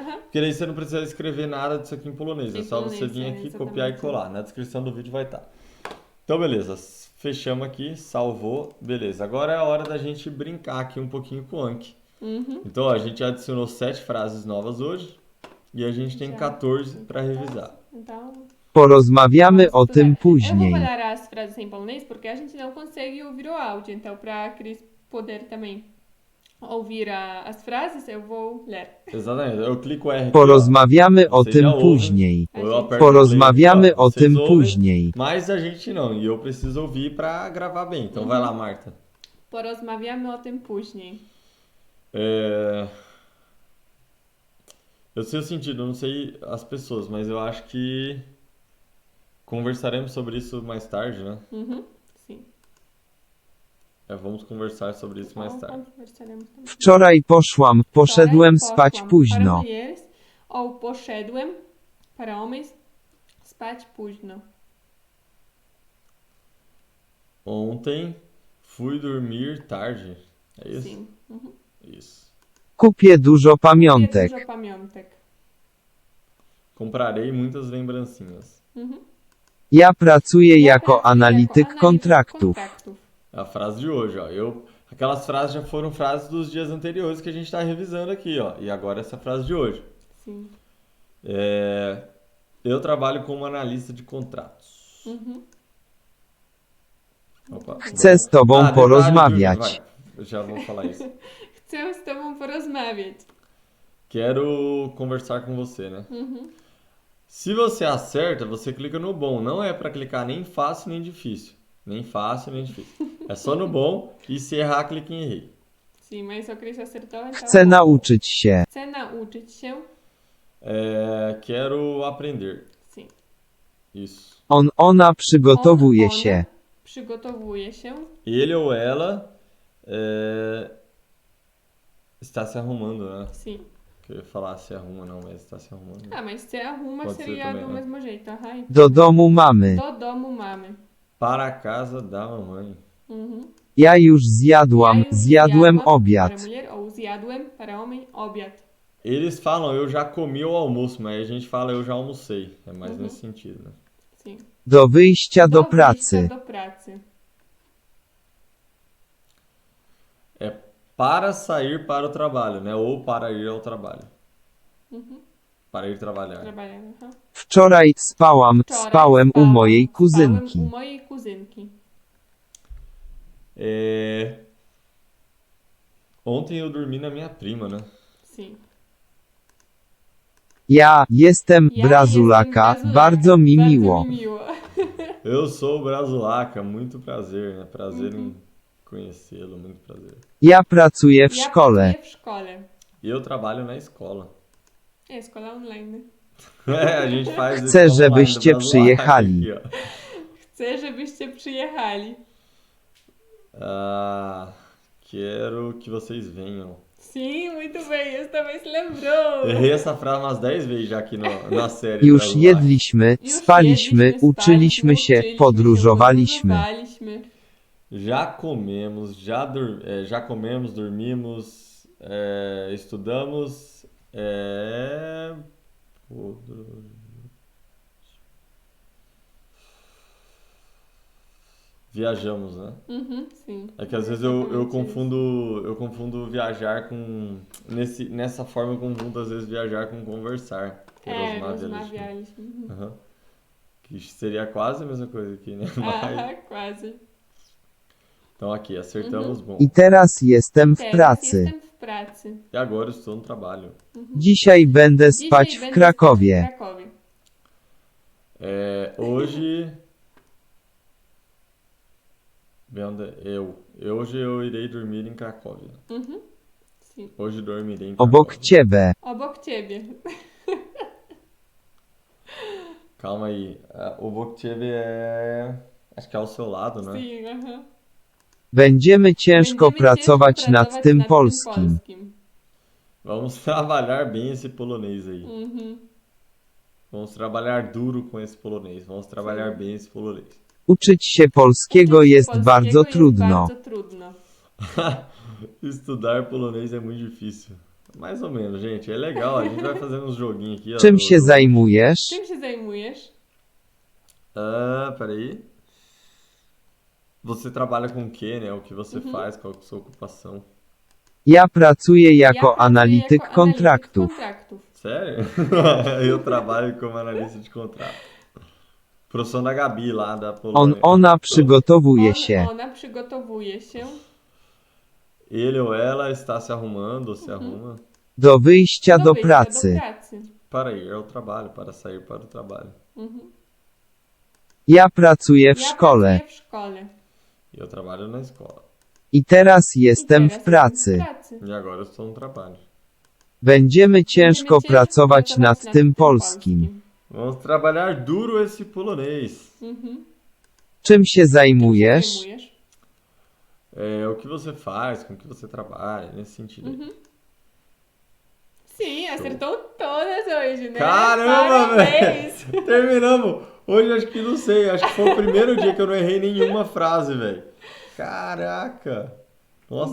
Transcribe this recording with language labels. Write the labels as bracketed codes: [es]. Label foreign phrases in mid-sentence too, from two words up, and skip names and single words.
[pt] Porque aí você não precisa escrever nada disso aqui em polonês. É só você vir aqui, copiar e colar. Na descrição do vídeo vai estar. Então, beleza. Fechamos aqui, salvou. Beleza. Agora é a hora da gente brincar aqui um pouquinho com o Anki. Então, a gente adicionou 7 frases novas hoje e a gente tem 14 para revisar. Então... [pl] Porozmawiamy o tym później. [pt] Eu vou falar as frases em polonês porque a gente não consegue ouvir o áudio. Então, para a Cris poder também ouvir as frases, eu vou ler. Exatamente. Eu clico R aqui, [pl] Porozmawiamy o tym później. Porozmawiamy o tym później. [pt] Mas a gente não. E eu preciso ouvir para gravar bem. Então, vai lá, Marta. [pl] Porozmawiamy o tym później. [pt] Eu sei o sentido, eu não sei as pessoas, mas eu acho que conversaremos sobre isso mais tarde, né? Sim. Vamos conversar sobre isso mais tarde. [pl] Wczoraj poszedłem spać późno. [pt] Para mulheres, ou poszedłem, para homens, [pl] spać późno. [pt] Ontem fui dormir tarde. É isso? Sim. Isso. [pl] Kupię dużo pamiątek. [pt] Comprarei muitas lembrancinhas. [pl] Ja pracuję jako analityk kontraktów. [pt] A frase de hoje, ó. Aquelas frases já foram frases dos dias anteriores que a gente está revisando aqui, ó. E agora essa frase de hoje. Sim. Eu trabalho como analista de contratos. Opa. [pl] Chcę z tobą porozmawiać. [pt] Eu já vou falar isso. [pl] Chcę z tobą porozmawiać. [pt] Quero conversar com você, né? Se você acerta, você clica no bom. Não é para clicar nem fácil nem difícil. Nem fácil nem difícil. É só no bom e se errar, clique em errei. Sim, mas o Cris acertou. Então... [pl] Chcę nauczyć się. Chcę nauczyć się. [pt] Quero aprender. Sim. Isso. [pl] Ona przygotowuje się. Przygotowuje się. [pt] Ele ou ela está se arrumando, né? Sim. Que eu ia falar se arruma, não, mas está se arrumando. Mas se arruma Pode seria também, do né? mesmo jeito. [pl] Do domu mamy. Do domu mamy. [pt] Para a casa da mamãe. [pl] Ja już zjadłem obiad. [pt] Para mulher, ou zjadłem, para homem, obiad. Eles falam eu já comi o almoço, mas a gente fala eu já almocei. É mais nesse sentido, né? Sim. [pl] Do wyjścia do pracy. do pracy. [pt] É para sair para o trabalho, né? Ou para ir ao trabalho. Para ir trabalhar. Trabalhar. [pl] Wczoraj spałem u mojej Spałem u kuzynki. mojej kuzynki. [pt] Ontem eu dormi na minha prima, né? Sim. [pl] Ja jestem Brazulaka, bardzo mi miło. [pt] Eu sou o Brazulaca, muito prazer, né? Prazer em conhecê-lo, muito prazer. [pl] Ja pracuję w szkole. [pt] E eu trabalho na escola. Escola online. A gente faz [pl] Chcę, [pt] esse online [pl] żebyście [pt] do Brazulaca [pl] przyjechali. [pt] aqui, ó. [pl] Chcę, żebyście przyjechali. [pt] Quero que vocês venham. Sim, muito bem, esse também se lembrou. Errei essa frase umas 10 vezes já aqui na série. [pl] Już Brazulaca. jedliśmy, spaliśmy, uczyliśmy się, podróżowaliśmy. [pt] Já comemos, já comemos, dormimos, estudamos, viajamos, né? Sim. É que às vezes eu confundo viajar com nessa forma eu confundo às vezes viajar com conversar. [pl] Rozmawialiśmy. [pt] Que seria quase a mesma coisa aqui, né? Mas... quase. Então aqui, acertamos, bom. [pl] I teraz jestem w pracy. [pt] E agora estou no trabalho. [pl] Dzisiaj będę spać w Krakowie. [pt] Hoje... Hoje eu irei dormir em Cracóvia. Sim. Hoje dormirei em Cracóvia. [pl] Obok ciebie. Obok ciebie. [pt] Calma aí. [pl] Obok ciebie [pt] acho que é ao seu lado, né? Sim, [pl] Będziemy ciężko pracować nad tym polskim. [pt] Vamos trabalhar bem esse polonês aí. Vamos trabalhar duro com esse polonês. Vamos trabalhar bem esse polonês. [pl] Uczyć się polskiego jest bardzo trudno. [pt] Estudar polonês é muito difícil. Mais ou menos, gente. É legal. A gente vai fazendo uns joguinhos aqui. Ó, [pl] Czym się zajmujesz? Czym się zajmujesz? [pt] Peraí. Você trabalha com o quê, né? O que você faz? Qual é a sua ocupação? [pl] Ja pracuję jako analityk kontraktów. [pt] Sério? Eu trabalho como analista de contrato. Profissão da Gabi lá da Polônia. [pl] Ona przygotowuje się. Ona przygotowuje się. [pt] Ele ou ela está se arrumando ou se arruma. [pl] Do wyjścia do pracy. [pt] Para ir ao trabalho, para sair para o trabalho. [pl] Ja pracuję w szkole. [pt] E eu trabalho na escola. [pl] I teraz jestem w pracy. [pt] E agora eu estou no trabalho. [pl] Będziemy ciężko pracować nad tym polskim. [pt] Vamos trabalhar duro esse polonês. [pl] Czym się zajmujesz? [pt] O que você faz, com o que você trabalha, nesse sentido aí. Sim, acertou todas hoje, né? Caramba, velho! Terminamos! Hoje acho que não sei, acho que foi o primeiro dia que eu não errei nenhuma frase, velho. Caraca! Nossa,